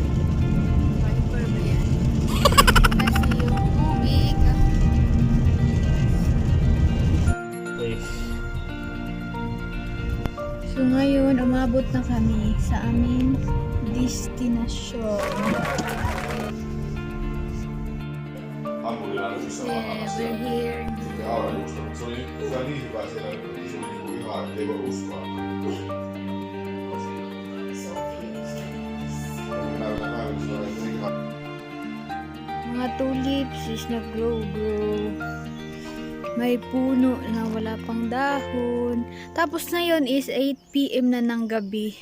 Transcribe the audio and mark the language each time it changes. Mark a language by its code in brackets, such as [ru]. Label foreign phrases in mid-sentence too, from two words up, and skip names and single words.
[tl] Wiper ba yan? Kasi yung tubig. So ngayon, umabot na kami sa aming destinasyon. [en] Yeah, we're here. [fi] Se oli hyvä niin hyvä siellä, että se oli niinku ihan, ei voi uskoa. [tl] Mga tulips is nag-grow. May puno na wala pang dahon. Tapos na yun is 8 PM na ng gabi.